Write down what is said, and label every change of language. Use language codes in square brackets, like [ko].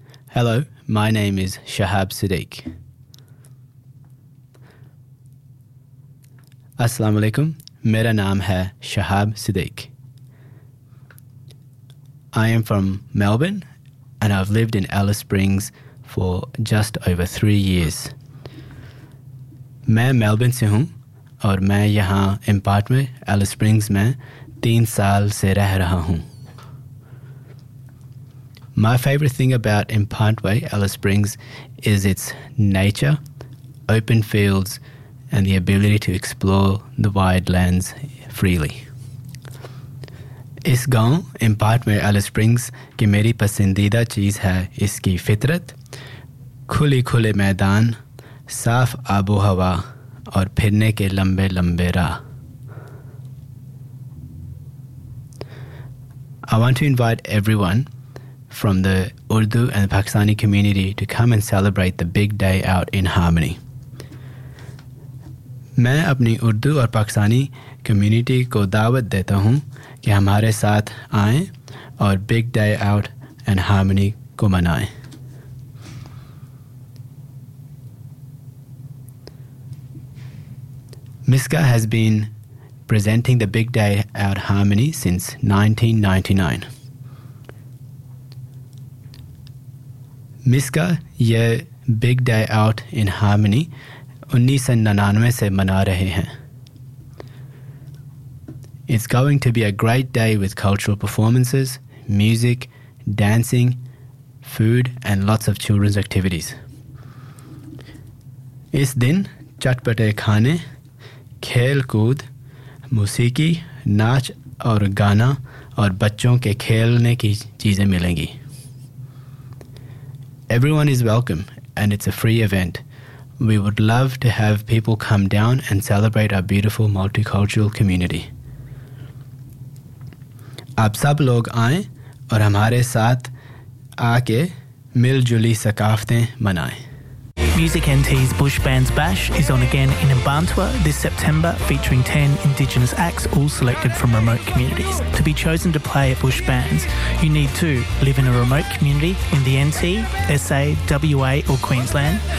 [en] Hello, my name is Shahab Siddiq. [ur] السلام علیکم، میرا نام ہے Shahab Siddiq. [en] I am from Melbourne and I've lived in Alice Springs for just over 3 years. [ur] میں Melbourne سے ہوں اور میں یہاں in part میں Alice Springs میں 3 سال سے رہ رہا ہوں. [en] My favorite thing about Impantway, Alice Springs, is its nature, open fields, and the ability to explore the wide lands freely. [ur] اس گاؤں Impantway, Alice Springs, کی میری پسندیدہ چیز ہے اس کی فطرت، کھلی کھلے میدان، صاف آب و ہوا، اور پھرنے کے لمبے لمبے راہ. [en] I want to invite everyone from the Urdu and the Pakistani community to come and celebrate the big day out in harmony. [ur] میں اپنی اردو اور پاکستانی community کو دعوت دیتا ہوں کہ ہمارے ساتھ آئے اور big day out and harmony کو منائے. [en] Miska has been presenting the big day out harmony since 1999. [ur] Miska یہ big day out in harmony 1999 سے منا رہے ہیں. [en] It's going to be a great day with cultural performances, music, dancing, food and lots of children's activities. [ur] اس دن چٹپٹے کھانے، کھیل کود، موسیقی، ناچ اور گانا اور بچوں کے کھیلنے کی چیزیں ملیں گی. [en] Everyone is welcome, and it's a free event. We would love to have people come down and celebrate our beautiful multicultural community. [ur] آپ سب لوگ آئیں اور ہمارے ساتھ آ کے ملجلی ثقافتیں منائیں. [en] Music NT's Bush Bands Bash is on again in Imbantwa this September, featuring 10 Indigenous acts, all selected from remote communities. To be chosen to play at Bush Bands, you need to live in a remote community in the NT, SA, WA or Queensland.